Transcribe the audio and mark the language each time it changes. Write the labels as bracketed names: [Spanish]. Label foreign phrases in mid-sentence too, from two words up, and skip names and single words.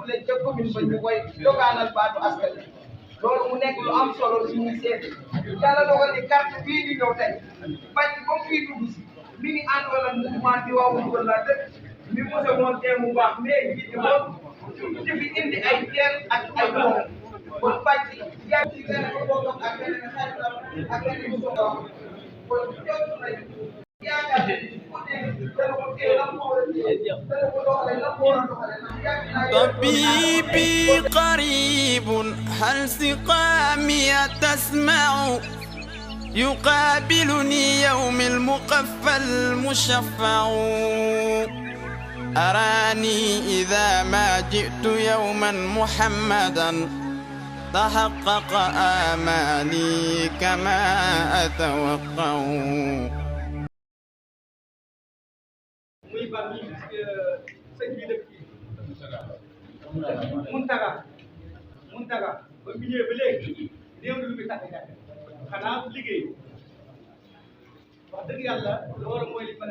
[Wolof] leen ca commune ba ñu koy dogaanal baatu askan wi loolu mu nekk lu am solo lu ñuy seeti yàlla dogal ni carte bii di ñëw tey bàcc ba mu fiy dugg si mi ngi àndoon ak mouvement Tivaouane Peulh la dëkk mi mose moon tee mu baax mais bii di moom di fi indi ay teen ak ay moom kon bàcc yaa ci gën a bokk ak beneen xaritam ak beneen mu soxla kon jot nañu yaakaar ne dana ko tee lan moo war a tee dana ko doxale lan moo war a doxale [Arabic] طبيبي قريب هل سقامي تسمع يقابلني يوم المقفى المشفع أراني إذا ما جئت يوما محمدا تحقق آمالي كما أتوقع [Wolof] Muntaga ba mu ñëwee ba léegi néew na lu muy tàgg jàkk xanaa liggéey wax dëgg yàlla loolu mooy li mën